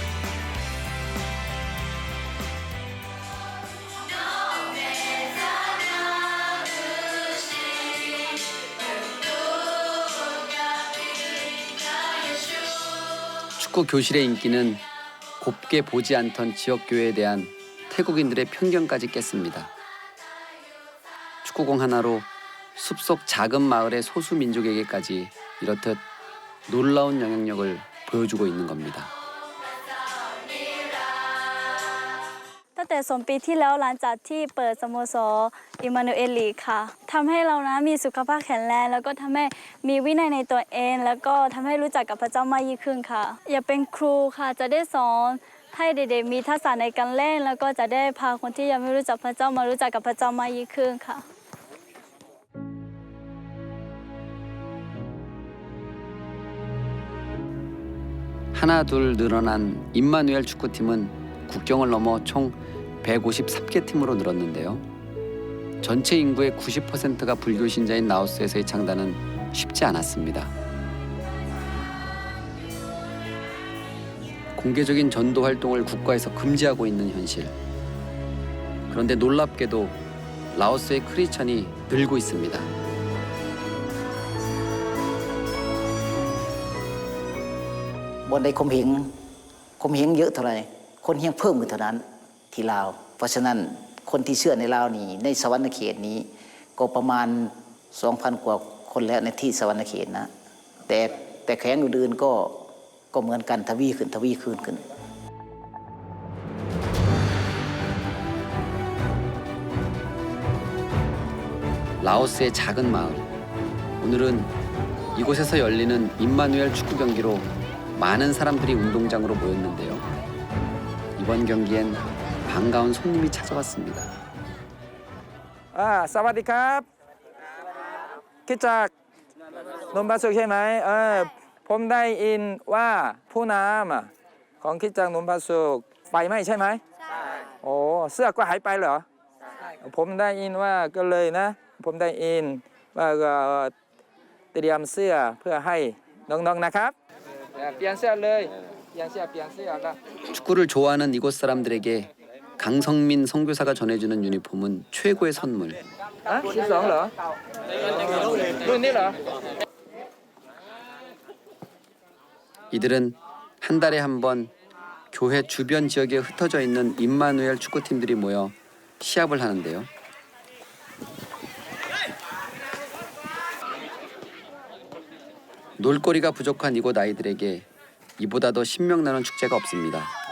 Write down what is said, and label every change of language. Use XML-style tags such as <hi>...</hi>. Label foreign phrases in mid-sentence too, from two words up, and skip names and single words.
<ko>축구 교실의 인기는 곱게 보지 않던 지역교회에 대한 태국인들의 편견까지 깼습니다. 축구공 하나로 숲속 작은 마을의 소수민족에게까지 이렇듯 놀라운 영향력을 보여주고 있는 겁니다.</ko> <th>ตั้งแต่2 ปีที่แล้วหลังจากที่เปิดสโมสรอิมมานูเอลลีกค่ะทำให้เรานะมีสุขภาพแข็งแรงแล้วก็ทำให้มีวินัยในตัวเองแล้วก็ทำให้รู้จักกับพระเจ้ามากยิ่งขึ้นค่ะอยากเป็นครูค่ะจะได้สอนให้เด็กๆมีทักษะในการเล่นแล้วก็จะได้พาคนที่ยังไม่รู้จักพระเจ้ามารู้จักกับพระเจ้ามากยิ่งขึ้นค่ะ</th> <ko>하나 둘 늘어난 임마누엘 축구팀은 국경을 넘어 총 153개 팀으로 늘었는데요. 전체 인구의 90%가 불교 신자인 라오스에서의 창단은 쉽지 않았습니다. 공개적인 전도 활동을 국가에서 금지하고 있는 현실. 그런데 놀랍게도 라오스의 크리스천이 늘고 있습니다.</ko> <th>บนใดข่มเหงเยอะเท่าไหร่คนเฮียงเพิ่มขึ้นเท่านั้นที่ลาวเพราะฉะนั้นคนที่เชื่อในลาวนี่ในสวรรคเขตนี้ก็ประมาณ 2,000 กว่าคนแล้วในที่สวรรคเขตนะแต่แขวงอื่นๆก็เหมือนกันทวีขึ้น</th> <ko>라오스의 작은 마을. 오늘은 이곳에서 열리는 임마누엘 축구 경기로 많은 사람들이 운동장으로 모였는데요. 이번 경기엔 반가운 손님이 찾아왔습니다.</ko> <th>สวัสดีครับคิดจากนมบาสุกใช่ไหมผมได้ยินว่าผู้นำของคิดจากนมบาสุกไฟไหม้ใช่ไหมใช่โอ้เสื้อก็หายไปเหรอใช่ผมได้ยินว่าก็เลยนะผมได้ยินว่าเตรียมเสื้อเพื่อให้น้องๆนะครับเปลี่ยนเสื้อเลยเปลี่ยนเสื้อแล้ว</th> <ko>축구를 좋아하는 이곳 사람들에게 강성민 선교사가 전해주는 유니폼은 최고의 선물.</ko> <th>12 เหรอรุ่นนี้เหรอ</th> <ko>이들은 한 달에 한 번 교회 주변 지역에 흩어져 있는 임마누엘 축구팀들이 모여 시합을 하는데요. 놀거리가 부족한 이곳 아이들에게 이보다 더 신명나는 축제가 없습니다.</ko>